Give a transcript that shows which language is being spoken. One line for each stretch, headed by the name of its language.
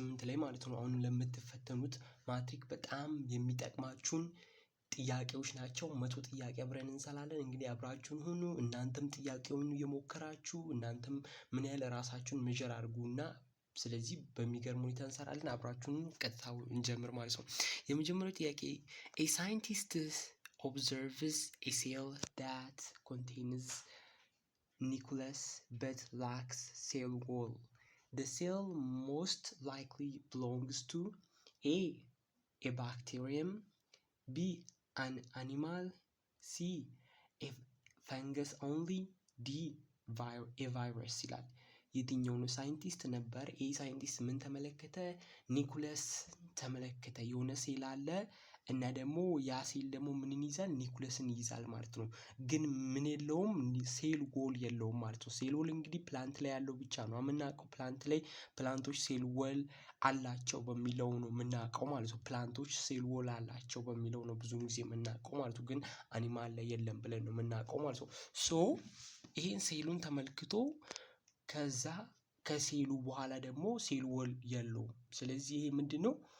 Amharic: ላይ ማለት ነው። አሁን ለምትፈተኑት ማትሪክ በጣም የሚጠቅማችሁን ጥያቄዎች ናቸው። 100 ጥያቄ አብረን እንሰራለን። እንግዲህ አብራችሁን ሁኑ። እናንተም ጥያቄውን እየሞከራችሁ እናንተም ምን ያህል ራሳችሁን ሜዠር አድርጉና ስለዚህ በሚገርም ሁኔታ እንሰራለን። አብራችሁን ቀጥታው እንጀምር ማለት ነው። የመጀመሪያው ጥያቄ
English: a scientist observes a cell that contains nucleus but lacks cell wall. The cell most likely belongs to a bacterium, B an animal, C a fungus only, D a virus
Amharic: ይላል። የትኛው ነው ሳይንቲስት ነበር? ይህ ሳይንቲስት ምን ተመለከተ? ኒኩለስ ተመለከተ። የሆነ ሴል አለ እና ደግሞ ያ ሴል ደግሞ ምንን ይዛል? ኒኩለስን ይይዛል ማለት ነው። ግን ምን የለውም? ሴል ዎል የለውም ማለት ነው። ሴል ዎል እንግዲህ ፕላንት ላይ ያለው ብቻ ነው የምናውቀው። ፕላንት ላይ ፕላንቶች ሴል ዎል አላቸው በሚለው ነው የምናውቀው ማለት ነው። ፕላንቶች ሴል ዎል አላቸው በሚለው ነው ብዙ ጊዜ የምናውቀው ማለት ነው። ግን አኒማል ላይ የለም ብለን ነው የምናውቀው ማለት ነው። ሶ ይሄን ሴሉን ተመልክቶ ከዛ ከሴሉ በኋላ ደግሞ ሴል ዎል የለውም። ስለዚህ ይሄ ምንድነው?